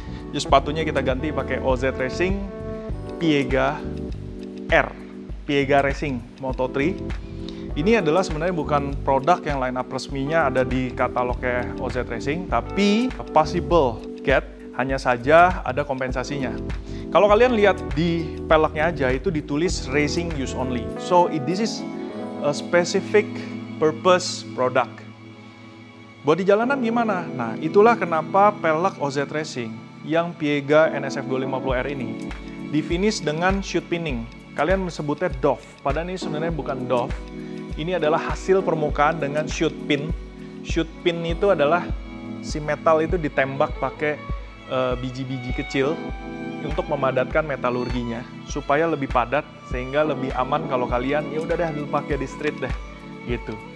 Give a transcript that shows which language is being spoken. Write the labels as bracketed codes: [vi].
[id] Jadi sepatunya kita ganti pakai OZ Racing Piega R, Piega Racing Moto3. Ini adalah sebenarnya bukan produk yang line up resminya ada di katalognya OZ Racing, tapi [en] possible get, [id] hanya saja ada kompensasinya. Kalau kalian lihat di peleknya aja itu ditulis Racing Use Only. [en] So this is a specific purpose product. [id] Buat di jalanan gimana? Nah, itulah kenapa pelek OZ Racing yang Piega NSF 250R ini di finish dengan shoot pinning. Kalian sebutnya Dove, padahal ini sebenarnya bukan Dove. Ini adalah hasil permukaan dengan shoot pin. Shoot pin itu adalah si metal itu ditembak pakai biji-biji kecil untuk memadatkan metalurginya supaya lebih padat sehingga lebih aman kalau kalian ya udah deh pakai di street deh gitu.